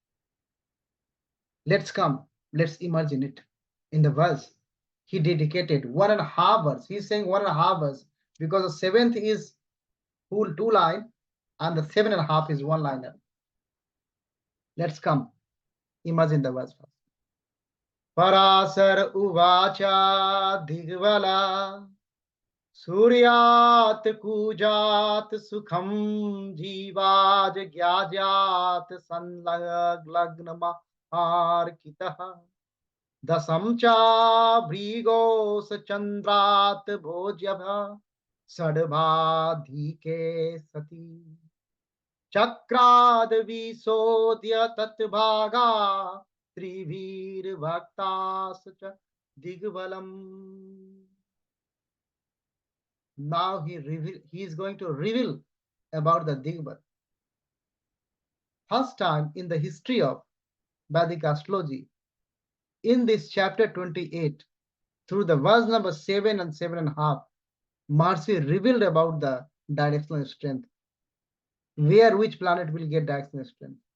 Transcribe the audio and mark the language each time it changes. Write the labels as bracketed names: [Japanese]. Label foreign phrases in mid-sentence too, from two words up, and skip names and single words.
[English] Let's immerse in it. In the verse, he dedicated 1.5 verse. He's saying 1.5 verse because the seventh is full 2 line and the 7.5 is 1 liner. Let's immerse in the verse first. [Sanskrit] पराशर उवाच दिग्वल सूर्यात् कुजात् सुखम् जीवज् ज्ञजात् सन्लग्न महर्कितह दसम् च भृगोस् चन्द्रात् भोज्यभ सद्भधिके सति चक्राद् विशोध्य तद्भाग त्रिविर् भक्तस् च दिग्वलम्. [English] Now he is going to reveal about the Digval. First time in the history of Vedic astrology, in this chapter 28, through the verse number 7 and 7.5, Maharshi revealed about the directional strength, where which planet will get directional strength.